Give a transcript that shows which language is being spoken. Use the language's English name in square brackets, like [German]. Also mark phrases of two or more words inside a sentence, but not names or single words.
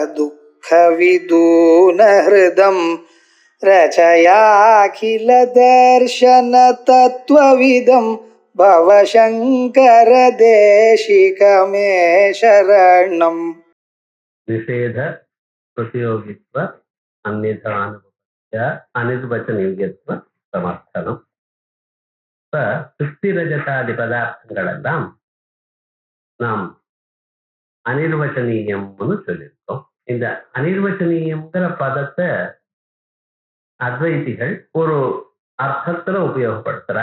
[Sanskrit] दुःखविदूनहृदं रचयाखिलदर्शन तत्त्वविदं भवशङ्कर देशिकमे शरणम् निषेध प्रतियोगित्व अन्यथानुभवस्य अनिर्वचनीयत्व समर्थனம். [Tamil] இப்ப சுஸ்திரஜதாதி பதார்த்தங்களெல்லாம் நாம் அனிர்வச்சனீயம்னு சொல்லியிருக்கோம். இந்த அனிர்வச்சனீயம்ங்கிற பதத்தை அத்வைதிகள் ஒரு அர்த்தத்துல உபயோகப்படுத்துறா.